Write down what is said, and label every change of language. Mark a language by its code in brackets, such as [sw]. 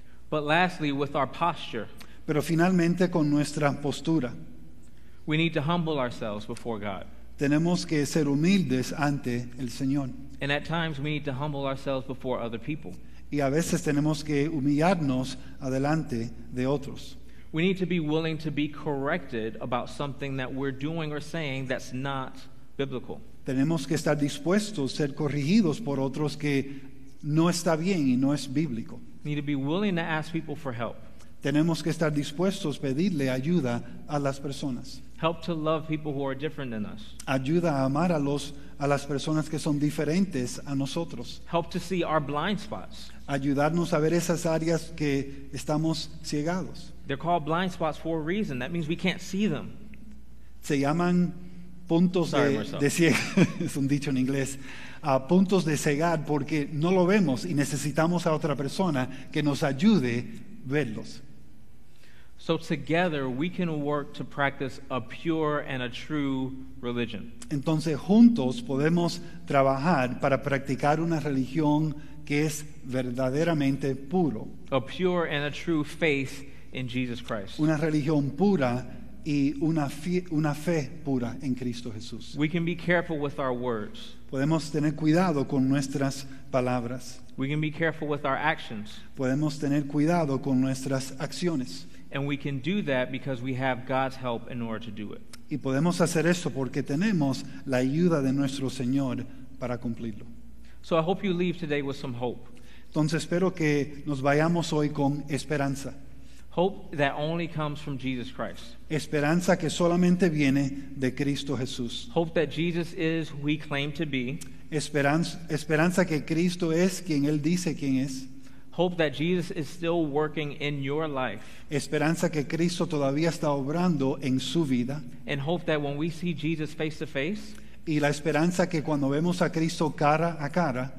[en] But lastly, with our posture, [es] Pero finalmente con nuestra postura. [en] we need to humble ourselves before God. [es] Tenemos que ser humildes ante el Señor. [en] And at times we need to humble ourselves before other people. [es] Y a veces tenemos que humillarnos adelante de otros. [en] We need to be willing to be corrected about something that we're doing or saying that's not biblical. [es] Tenemos que estar dispuestos a ser corregidos por otros que no está bien y no es bíblico. [en] We need to be willing to ask people for help. [es] Tenemos que estar dispuestos a pedirle ayuda a las personas. [en] Help to love people who are different than us. [es] Ayuda a amar a las personas que son diferentes a nosotros. [en] Help to see our blind spots. [es] Ayudarnos a ver esas áreas que estamos ciegados. [en] They're called blind spots for a reason. That means we can't see them. [es] Se llaman puntos [en] Sorry, [es] de [en] Marcel. [es] cegar, es un dicho en inglés, puntos de cegar porque no lo vemos y necesitamos a otra persona que nos ayude a verlos. [en] So together we can work to practice a pure and a true religion. [es] Entonces juntos podemos trabajar para practicar una religión que es verdaderamente puro, [en] A pure and a true faith in Jesus Christ. [es] una religión pura y una fe pura en Cristo Jesús. [en] We can be careful with our words. [es] Podemos tener cuidado con nuestras palabras, [en] We can be careful with our actions. [es] podemos tener cuidado con nuestras acciones. [en] And we can do that because we have God's help in order to do it. [es] Y podemos hacer eso porque tenemos la ayuda de nuestro Señor para cumplirlo. [en] So I hope you leave today with some hope. [es] Entonces espero que nos vayamos hoy con esperanza. [en] Hope that only comes from Jesus Christ. [es] Esperanza que solamente viene de Cristo Jesús. [en] Hope that Jesus is who he claimed to be. [es] Esperanza que Cristo es quien Él dice quien es. [en] Hope that Jesus is still working in your life. [es] Esperanza que Cristo todavía está obrando en su vida. [en] And hope that when we see Jesus face to face, [es] Y la esperanza que cuando vemos a Cristo cara a cara,